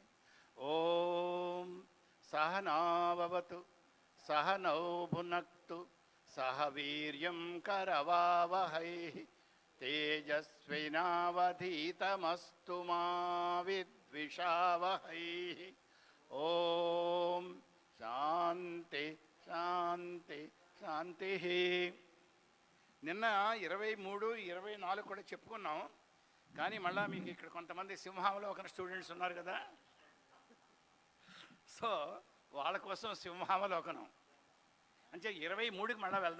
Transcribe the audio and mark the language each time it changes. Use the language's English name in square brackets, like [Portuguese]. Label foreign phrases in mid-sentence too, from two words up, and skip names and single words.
[Sanskrit] ॐ सहनाववतु सहनौ भुनक्तु सह वीर्यं करवावहै तेजस्विनावधीतमस्तु मा विद्विषावहै। ఓం శాంతి శాంతి శాంతి. [Telugu] నిన్న 23, 24 కూడా చెప్పుకున్నాం. కానీ మళ్ళీ మీకు ఇక్కడ కొంతమంది సింహావలోకన స్టూడెంట్స్ ఉన్నారు కదా, సో వాళ్ళ కోసం సింహావలోకనం అంటే 23కి మళ్ళీ వెళ్దాం.